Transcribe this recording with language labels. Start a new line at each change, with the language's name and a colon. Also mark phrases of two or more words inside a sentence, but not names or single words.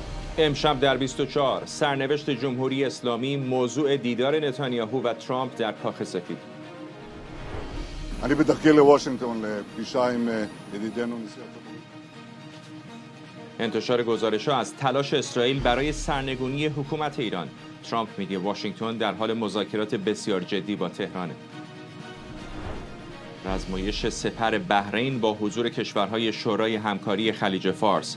Persian: امشب در 24 سرنوشت جمهوری اسلامی موضوع دیدار نتانیاهو و ترامپ در کاخ سفید.
Hebrew: אני בדרכי לוושינגטון לפגישה עם ידידנו נשיא ארצות הברית.
Persian: انتشار گزارش‌ها از تلاش اسرائیل برای سرنگونی حکومت ایران. ترامپ میگه واشنگتن در حال مذاکرات بسیار جدی با تهرانه. رزمایش سپر بحرین با حضور کشورهای شورای همکاری خلیج فارس.